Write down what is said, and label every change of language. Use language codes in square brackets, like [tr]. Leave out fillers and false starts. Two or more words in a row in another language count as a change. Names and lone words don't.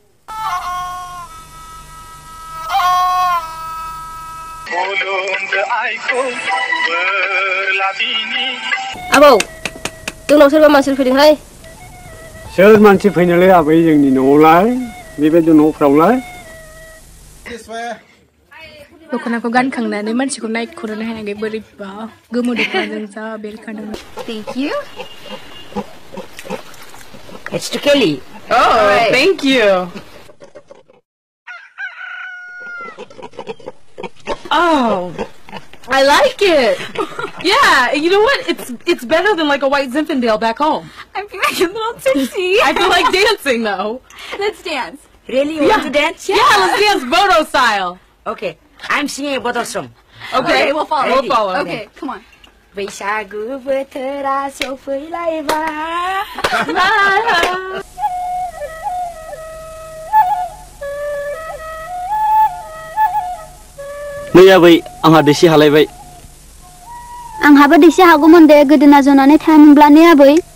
[brx] आबौ जोंनाव सोरबा मानसि फैदोंहाय सोर मानसि फैनोलै आबै जोंनि न'आवलाय बेबायदि न'फ्रावलाय दख'नाखौ गानखांनानै मानसिखौ नायख'नो हायाखै बोरैबा गोमो दख'नाजों जा बेरखादों [en] Thank you. It's to Kelly. Oh, thank you. Oh, I like it. Yeah, you know what? It's better than like a white Zinfandel back home. I'm feeling a little tipsy. I feel like dancing though. Let's dance. Really? You want to dance? Yeah, let's dance Bodo style. Okay. I'm singing a Bodo song. Okay, we'll follow. We'll follow. Okay, come on. [brx] बैसागु बोथोरा सफैलायबा नै आबै आंहा दैसे हालायबाय आंहाबो दैसे हागौमोन दे गोदोना जनानै थायामोनब्ला ने आबै